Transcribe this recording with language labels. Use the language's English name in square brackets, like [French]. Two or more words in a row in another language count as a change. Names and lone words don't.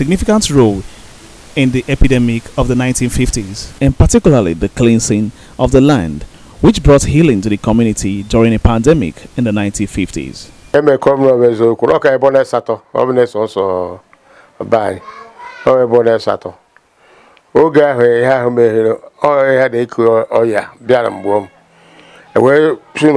[English] significant role in the epidemic of the 1950s, and particularly the cleansing of the land, which brought healing to the community during a pandemic in the 1950s. [Igbo] Oge ahụ ihe ahụ meghere ọya na-eku ọya bịara mgbe m wee si na